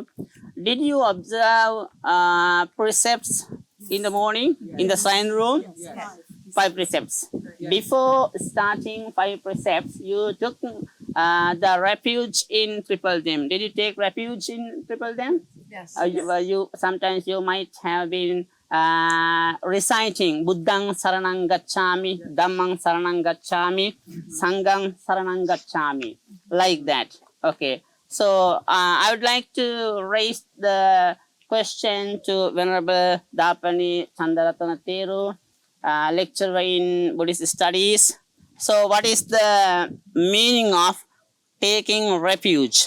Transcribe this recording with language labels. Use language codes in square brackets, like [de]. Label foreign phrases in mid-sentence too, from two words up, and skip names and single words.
[en] Did you observe precepts in the morning in the sign room? Yes. 5 precepts. Before starting 5 precepts, you took the refuge in Triple Dam. Did you take refuge in Triple Dam? Yes. You sometimes you might have been reciting [pi] Buddhang Saranang Gacchami, Dhammang Saranang Gacchami, [en] Sanghang Saranang Gacchami, like that. Okay. So I would like to raise the question to Venerable Dapani Chandaratana Thero, lecturer in Buddhist studies. So, what is the meaning of taking refuge?